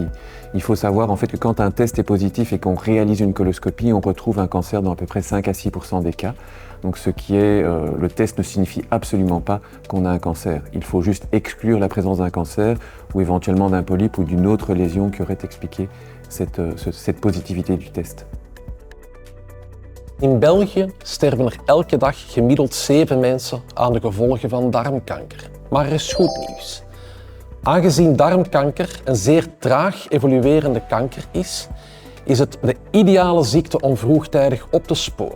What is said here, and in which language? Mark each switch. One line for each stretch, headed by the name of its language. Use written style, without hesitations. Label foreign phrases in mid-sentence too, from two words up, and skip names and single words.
French: Il faut savoir en fait que quand un test est positif et qu'on réalise une coloscopie, on retrouve un cancer dans à peu près 5 à 6% des cas. Donc le test ne signifie absolument pas qu'on a un cancer. Il faut juste exclure la présence d'un cancer ou éventuellement d'un polype ou d'une autre lésion qui aurait expliqué cette positivité du test.
Dutch: In België sterven er elke dag gemiddeld 7 mensen aan de gevolgen van darmkanker. Maar er is goed nieuws. Aangezien darmkanker een zeer traag evoluerende kanker is, is het de ideale ziekte om vroegtijdig op te sporen.